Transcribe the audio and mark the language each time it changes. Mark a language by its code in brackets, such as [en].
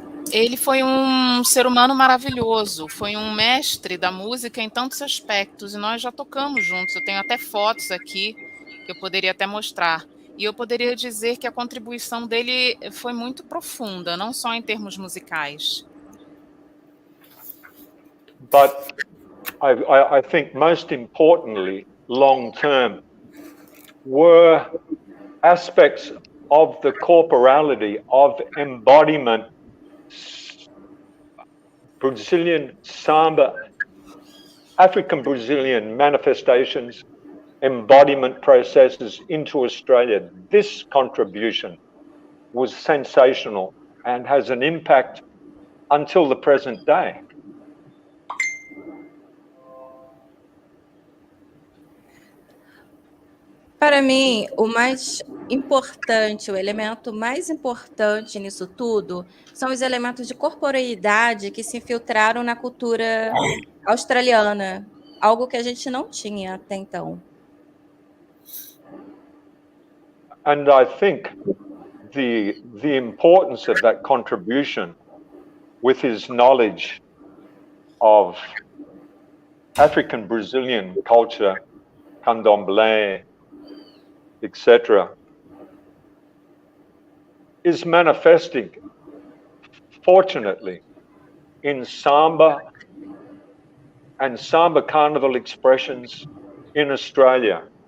[pt] Ele foi um ser humano maravilhoso, foi um mestre da música em tantos aspectos, e nós já tocamos juntos. Eu tenho até fotos aqui que eu poderia até mostrar. E eu poderia dizer que a contribuição dele foi muito profunda, não só em termos musicais. [en] But I think most importantly, long term, were aspects of the corporality, of embodiment, Brazilian samba, African Brazilian manifestations, embodiment processes into Australia. This contribution was sensational and has an impact until the present day. [pt] Para mim, o mais importante, o elemento mais importante nisso tudo são os elementos de corporeidade que se infiltraram na cultura australiana, algo que a gente não tinha até então. [en] And I think the importance of that contribution with his knowledge of African Brazilian culture, candomblé, etc., is manifesting, fortunately, in samba and samba carnival expressions in Australia.